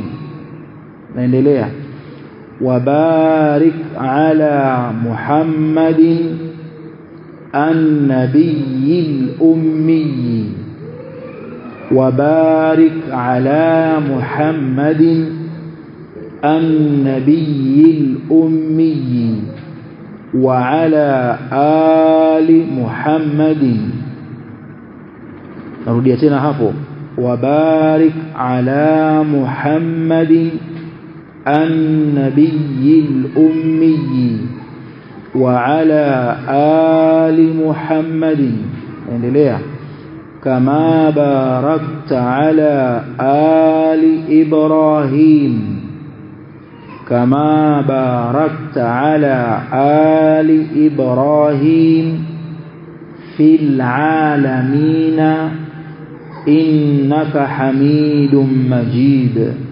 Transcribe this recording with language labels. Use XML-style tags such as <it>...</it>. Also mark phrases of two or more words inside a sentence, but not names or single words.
<ar>Naendelea, وبارك على محمد النبي الأمي وبارك على محمد النبي الأمي وعلى آل محمد.</ar> <sw>Narudia tena hapo,</sw> <ar>وبارك على محمد النبي الأمي وعلى آل محمد. Endelea, كما باركت على آل إبراهيم كما باركت على آل إبراهيم في العالمين إنك حميد مجيد.</ar>